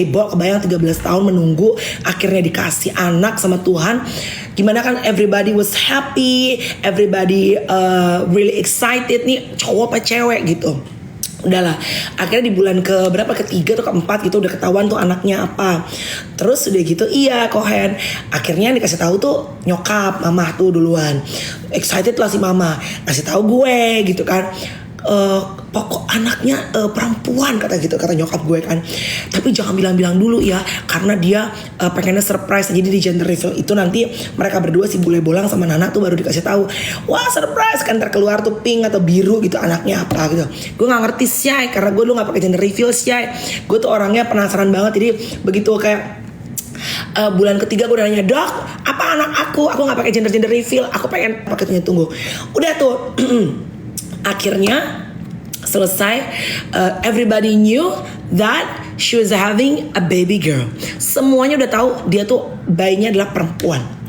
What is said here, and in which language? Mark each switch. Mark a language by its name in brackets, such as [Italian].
[Indonesian] Ibu kebayang 13 tahun menunggu akhirnya dikasih anak sama Tuhan. Gimana kan, [English] everybody was happy, everybody really excited [Indonesian] nih, cowok apa cewek gitu. Udahlah, akhirnya di bulan ketiga atau keempat gitu udah ketahuan tuh anaknya apa. Terus udah gitu iya Kohen, akhirnya dikasih tahu tuh nyokap mama tuh duluan. Excited lah si mama, kasih tahu gue gitu kan. Pokok anaknya perempuan kata nyokap gue kan. Tapi jangan bilang-bilang dulu ya, karena dia pengennya surprise. Jadi di gender reveal itu nanti mereka berdua si Bule Bolang sama Nana tuh baru dikasih tahu. Wah surprise kan, terkeluar tuh pink atau biru gitu anaknya apa gitu. Gue nggak ngerti sih karena gue dulu nggak pakai gender reveal sih. Gue tuh orangnya penasaran banget. Jadi begitu kayak bulan ketiga gue udah nanya, dok apa anak aku nggak pakai gender reveal, aku pengen paketnya. Tunggu udah tuh akhirnya selesai, [English] everybody knew that she was having a baby girl. [Indonesian] Semuanya udah tahu dia tuh bayinya adalah perempuan.